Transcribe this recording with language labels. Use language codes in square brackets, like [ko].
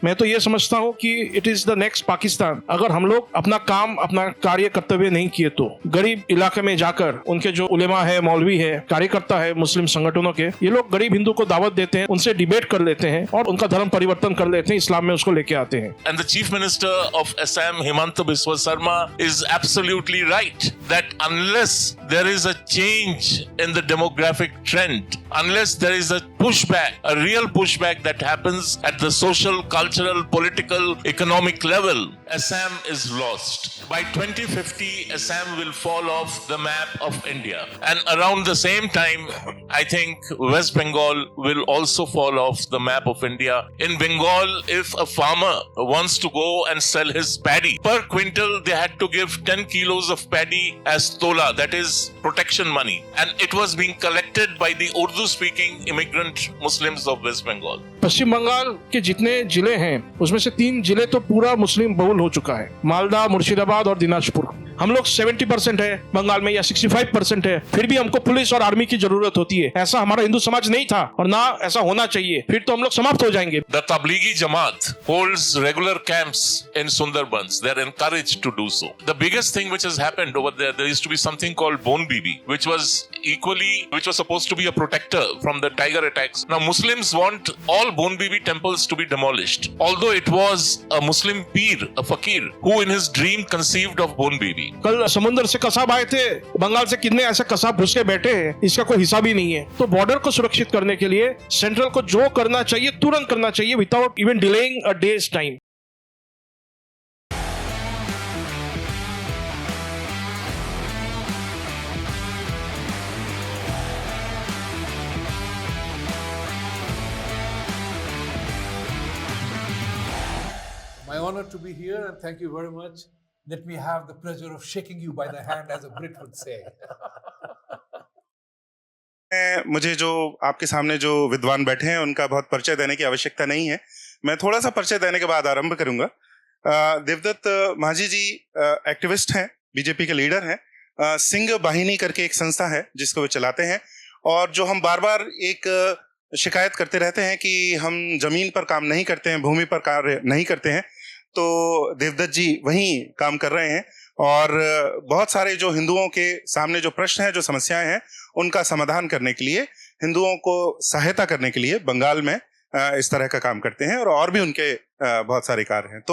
[hi] मैं तो ये समझता हूँ कि [en] It is the next Pakistan. [hi] अगर हम लोग अपना काम, अपना कार्य कर्तव्य नहीं किए तो गरीब इलाके में जाकर उनके जो उलेमा है, मौलवी है, कार्यकर्ता है, मुस्लिम संगठनों के, ये लोग गरीब हिंदू को दावत देते हैं, उनसे डिबेट कर लेते हैं और उनका धर्म परिवर्तन कर लेते हैं, इस्लाम में उसको लेके आते हैं। [en] And the Chief Minister of Assam, Himanta Biswa Sarma, is absolutely right that unless there is a change in the demographic trend, unless there is a pushback, a real pushback that happens at the social, cultural, political, economic level, Assam is lost. By 2050, Assam will fall off the map of India. And around the same time, I think West Bengal will also fall off the map of India. In Bengal, if a farmer wants to go and sell his paddy, per quintal they had to give 10 kilos of paddy as tola, that is protection money. And it was being collected by the Urdu-speaking immigrant Muslims of West Bengal. [hi] पश्चिम बंगाल के जितने जिले हैं उसमें से 3 जिले तो पूरा मुस्लिम बहुल हो चुका है, मालदा, मुर्शिदाबाद और दिनाजपुर। हम लोग 70% है बंगाल में या 65% है, फिर भी हमको पुलिस और आर्मी की जरूरत होती है। ऐसा हमारा हिंदू समाज नहीं था और ना ऐसा होना चाहिए, फिर तो हम लोग समाप्त हो जाएंगे। [en] The Tablighi Jamaat holds regular camps in Sundarbans. They are encouraged to do so. The biggest thing which has happened over there, there used to be something called Bon Bibi, which was supposed to be a protector from the tiger attacks. Now Muslims want all Bon Bibi temples to be demolished. Although it was a Muslim peer, a fakir, who in his dream conceived of Bon Bibi. [hi] कल समुद्र से कसाब आए थे, बंगाल से कितने ऐसे कसाब घुस के बैठे हैं, इसका कोई हिसाब ही नहीं है। तो बॉर्डर को सुरक्षित करने के लिए सेंट्रल को जो करना चाहिए तुरंत करना चाहिए, [en] Without even delaying a day's time. My honor to be here and thank you very much. Let me have the pleasure of shaking you by the hand, as a Brit would say. [hi] मुझे जो आपके सामने जो विद्वान बैठे हैं उनका बहुत परिचय देने की आवश्यकता नहीं है। मैं थोड़ा सा परिचय देने के बाद आरंभ करूंगा। देवदत्त माझी जी एक्टिविस्ट हैं, बीजेपी के लीडर हैं। सिंह वाहिनी करके एक संस्था है जिसको वो चलाते हैं, और जो हम बार बार एक शिकायत करते रहते हैं कि हम जमीन पर काम नहीं करते हैं, भूमि पर कार्य नहीं करते हैं, तो देवदत्त जी वहीं काम कर रहे हैं और बहुत सारे जो हिंदुओं के सामने जो प्रश्न हैं, जो समस्याएं हैं, उनका समाधान करने के लिए, हिंदुओं को सहायता करने के लिए बंगाल में इस तरह का काम करते हैं, और भी उनके बहुत सारे कार्य हैं।